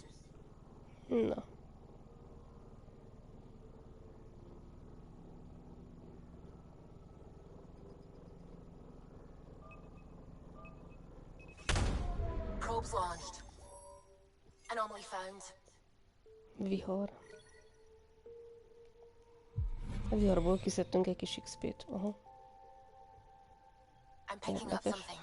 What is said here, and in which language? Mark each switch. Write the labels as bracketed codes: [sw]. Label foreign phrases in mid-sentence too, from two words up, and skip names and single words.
[hu] Na. [en] Probes launched. Anomaly found. [hu] Vihar. A viharból kiszedtünk egy kis XP-t. Aha. [en] I'm picking up [hu] Érdekes. [en] something.